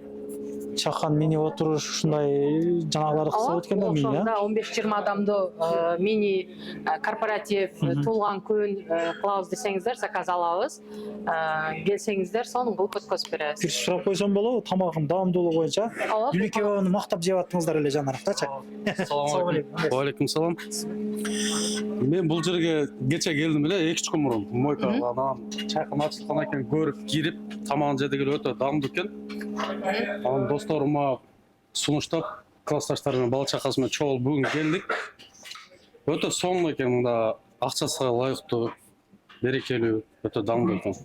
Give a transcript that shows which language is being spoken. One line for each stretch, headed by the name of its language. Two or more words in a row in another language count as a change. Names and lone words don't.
Kyrgyz: Чакан мини отуруш ушундай жанагыларды кыса өткөн да мини. Ошондо 15-20 адамды мини корпоратив, туулган күн кылабыз десеңиздер, заказ алабыз. Келсеңиздер, сонун кылып өткөзүп беребиз. Бир сурап койсом болобу? Тамагым даамдуулугу боюнча. Люли кебабын мактап жеп аттыңыздар эле жанаракчы.
Arabic: السلام عليكم. وعليكم السلام.
Kyrgyz: Men бул жерге кече келдим эле 2-3 күн мурун. Мойкадан чайкан ачылган экен, көрүп кирип, тамагын жедик эле өтө даамдуу экен. Анан досторума сунуштап, классташтар менен бала чакасы менен чогулуп бүгүн келдик. Өтө сонун экен, мында акчасына ылайыктуу, берекелүү, өтө даамдуу экен.